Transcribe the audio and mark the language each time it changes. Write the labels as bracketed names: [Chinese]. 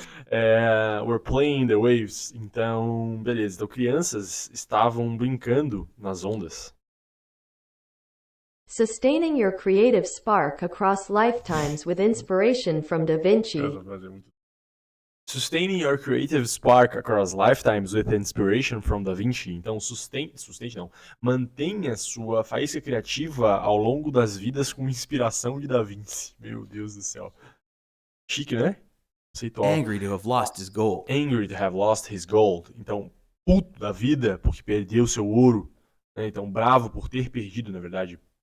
[English] We're playing in the waves. [Portuguese] Então, beleza. Então, crianças estavam brincando nas ondas. [English] Sustaining your creative spark across lifetimes with inspiration from Da Vinci. Sustaining your creative spark across lifetimes with inspiration from Da Vinci. [Portuguese] Então, mantenha sua faísca criativa ao longo das vidas com inspiração de Da Vinci. Meu Deus do céu. Chique, né? Conceitual. [English] Angry to have lost his gold. Angry to have lost his gold. [Portuguese] Então, puto da vida porque perdeu seu ouro. Né? Então, bravo por ter perdido, na verdade.